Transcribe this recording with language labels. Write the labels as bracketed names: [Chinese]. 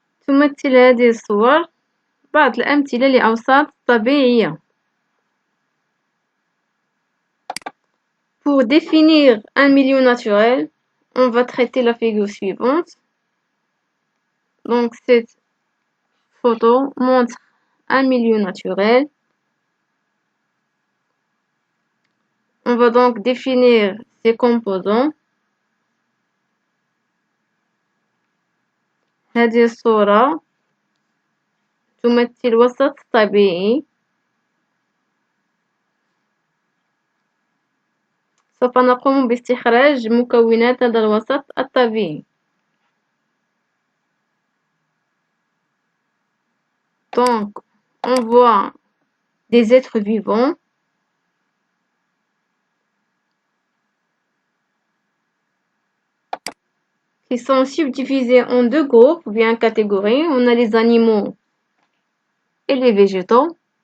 [Arabic] تمثل هذه الصور بعض الأمثلة لأوساط طبيعية. [French] Pour définir un milieu naturel, on va traiter la figure suivante. Donc, cette photo montre un milieu naturel. On va donc définir ses composants. [Arabic] هذه الصورة تمثل وسط طبيعي. سوف نقوم باستخراج مكونات هذا الوسط الطبيعي. [French] Donc, on voit des êtres vivants. Qui sont subdivisés en deux groupes ou bien catégories. On a les animaux et les végétaux.